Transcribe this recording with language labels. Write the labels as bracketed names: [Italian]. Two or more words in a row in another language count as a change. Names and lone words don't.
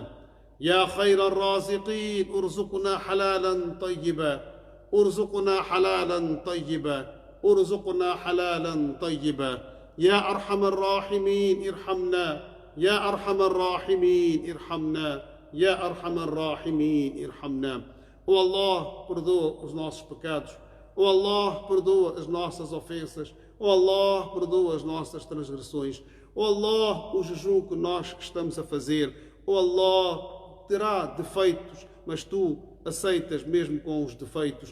[Arabic] يا خير الرازقين ارزقنا حلالا طيبا. ارزقنا حلالا طيبا. ارزقنا حلالا طيبا. يا أرحم الراحمين ارحمنا. يا أرحم الراحمين ارحمنا. يا أرحم الراحمين ارحمنا. [Portuguese] Oh Allah, perdoa os nossos pecados. Oh Allah, perdoa as nossas ofensas. Oh Allah, perdoa as nossas transgressões. Oh Allah, o jejum que nós estamos a fazer. Oh Allah, terá defeitos, mas tu aceitas mesmo com os defeitos.